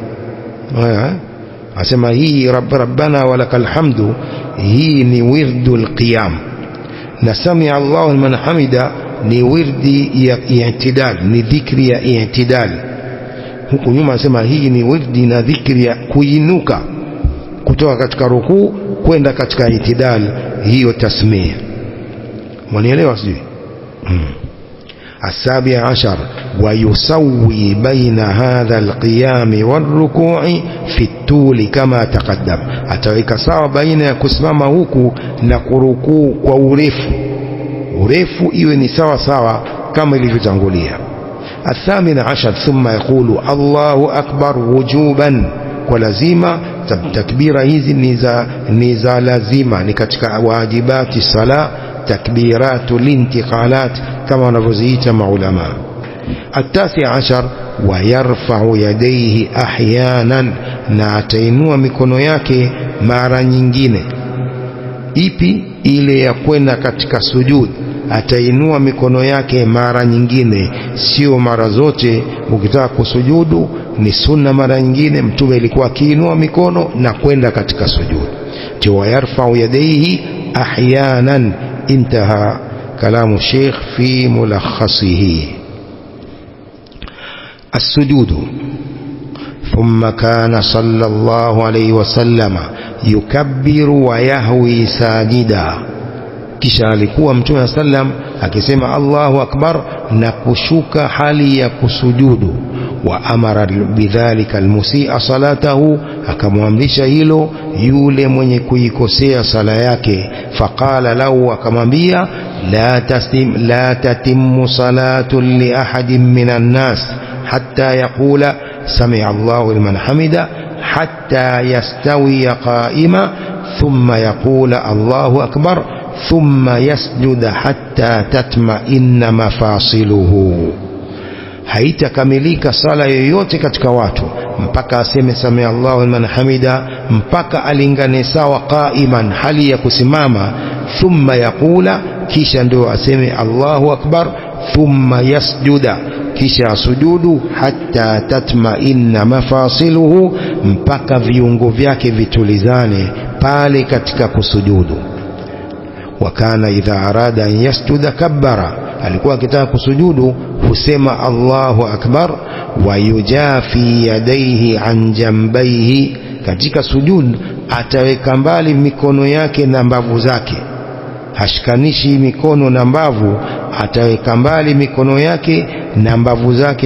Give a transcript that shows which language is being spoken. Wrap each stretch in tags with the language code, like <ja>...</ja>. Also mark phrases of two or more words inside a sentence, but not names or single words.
<sw>Asema hii</sw> <ar>ربنا ولك الحمد,</ar> <sw>hii ni</sw> <ar>ورد القيام,</ar> <sw>na</sw> <ar>سمع الله لمن حمده</ar> <sw>ni wirdi ya i'tidal, ni dhikri ya i'tidal. Huku nyuma asema hii ni wirdi na dhikri ya kuinuka kutoka katika rukuu kwenda katika i'tidal, hiyo tasmia. Mwanielewa sijui?</sw> <ar>السابع عشر ويسوي بين هذا القيام والركوع في الطول كما تقدم.</ar> <sw>ataweka sawa baina ya kusimama huku na kurukuu kwa urefu iwe ni sawa sawa kama ilivyotangulia.</sw> <ar>الثامن عشر ثم يقول الله أكبر وجوبا,</ar> <sw>kwa lazima. Takbira hizi ni za lazima, ni katika wajibati sala,</sw> <ar>تكبيرات الانتقالات</ar> <sw>kama wanavyoziita maulama.</sw> <ar>التاسع عشر ويرفع يديه احيانا,</ar> <sw>na atainua mikono yake mara nyingine. Ipi? Ile ya kwenda katika sujud, atainua mikono yake mara nyingine, sio mara zote. Ukitaka kusujudu ni sunna, mara nyingine mtume ilikuwa akiinua mikono na kwenda katika sujud.</sw> <ar>ويرفع يديه احيانا. انتهى كلام الشيخ في ملخصه. السجود. ثم كان صلى الله عليه وسلم يكبر ويهوي ساجدا,</ar> <sw>kisha alikuwa mtume sallam akisema</sw> <ar>الله أكبر</ar> <sw>na kushuka hali ya kusujudu.</sw> <ar>وأمر بذلك المسيء صلاته,</ar> <sw>akamwamrisha hilo yule mwenye kuikosea sala yake.</sw> <ar>فقال له, akamwambia لا تتم صلاة لأحد من الناس حتى يقول سمع الله لمن حمده حتى يستوي قائما ثم يقول الله أكبر ثم يسجد حتى تطمئن مفاصله.</ar> <sw>Haitakamilika sala yoyote katika watu mpaka aseme</sw> <ar>سمع الله لمن حمده,</ar> <sw>mpaka alingane sawa qaiman, hali ya kusimama.</sw> <ar>ثم يقول,</ar> <sw>kisha ndio aseme</sw> <ar>الله أكبر. ثم يسجد,</ar> <sw>kisha asujudu.</sw> <ar>حتى تطمئن مفاصله,</ar> <sw>mpaka viungo vyake vitulizane pale katika kusujudu.</sw> <ar>وكان إذا أراد أن يسجد كبر,</ar> <sw>alikuwa akitaka kusujudu husema</sw> <ar>الله أكبر. ويجافي يديه عن جنبيه,</ar> <sw>katika sujud ataweka mbali mikono yake na mbavu zake, hashikanishi mikono na mbavu, ataweka mbali mikono yake na mbavu zake.</sw>